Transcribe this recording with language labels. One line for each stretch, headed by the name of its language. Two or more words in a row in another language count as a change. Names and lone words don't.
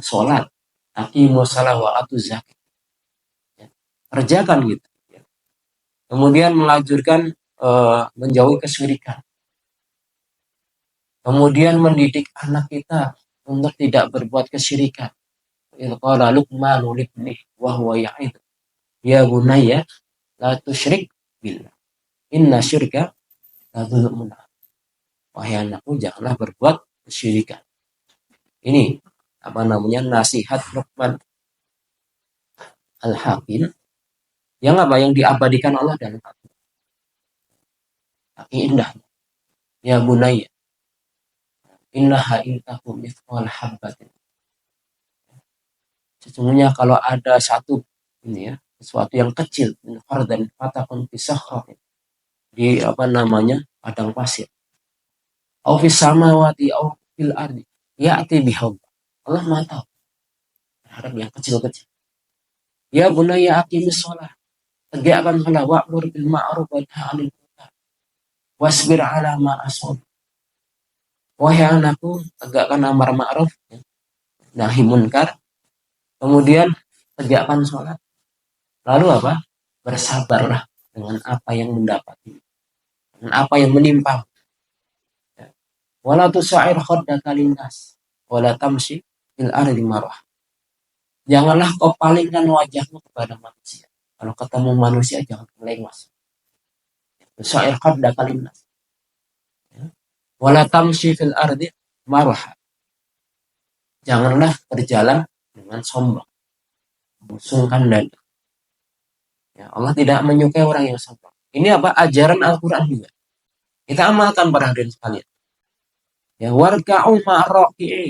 Indonesian: Sholat.
Arabic: أقيموا الصلاة وآتوا الزكاة.
Indonesian: Ya. Kerjakan gitu. Ya. Kemudian menganjurkan menjauhi kesyirikan. Kemudian mendidik anak kita untuk tidak berbuat kesyirikan.
Arabic: قال لقمان لابنه وهو يعظه يا بني لا تشرك بالله إن الشرك لظلم.
Indonesian: Wahai anakku, janganlah berbuat kesyirikan. Ini nasihat Luqman Al-Hakim yang diabadikan Allah dalam Al-Quran. Indah.
Arabic: يا بني إنها إن تك مثقال حبة.
Indonesian: Sesungguhnya kalau ada satu sesuatu yang kecil, dan
Arabic: فتكن بصخرة,
Indonesian: di padang pasir,
Arabic: أو في السماوات أو في الأرض يأت بها.
Indonesian: Allah Maha tahu terhadap yang kecil-kecil.
Arabic: يا بني أقم الصلاة,
Indonesian: tegakkan salat,
Arabic: وأمر بالمعروف وانه عن المنكر واصبر على ما أصاب.
Indonesian: Wahai anakku, tegakkan amar ma'ruf, nahi munkar, kemudian tegakkan sholat. Lalu apa? Bersabarlah dengan apa yang mendapati, dengan apa yang menimpa.
Arabic: ولا تصعر خدك للناس ولا تمش في الأرض مرحا.
Indonesian: Janganlah kau palingkan wajahmu kepada manusia. Kalau ketemu manusia jangan melengos.
Arabic: تصعر خدك للناس ولا تمش في الأرض مرحا.
Indonesian: Janganlah berjalan dengan sombong, membusungkan dada. Ya, Allah tidak menyukai orang yang sombong. Ini apa? Ajaran Al-Quran juga. Kita amalkan para hadirin sekalian.
Arabic: Ya, واركعوا مع الراكعين.